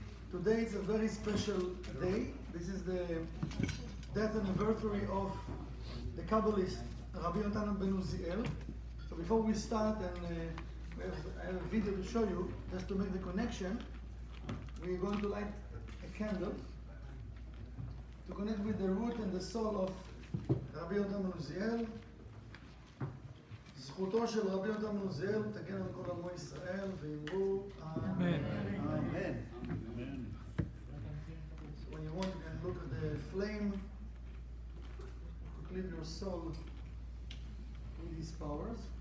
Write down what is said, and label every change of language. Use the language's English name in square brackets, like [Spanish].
[English] Today is a very special day. This is the death anniversary of the Kabbalist Rabbi Yehunatan ben Uziel. So before we start, and I have a video to show you, just to make the connection, we're going to light a candle to connect with the root and the soul of Rabbi Yehunatan ben Uziel. [Hebrew] זכותו של רבי יהונתן בן עוזיאל תגן על כל עמו ישראל ואמרו אמן. [English] Amen. So when you want, you can look at the flame to cleave your soul with these powers.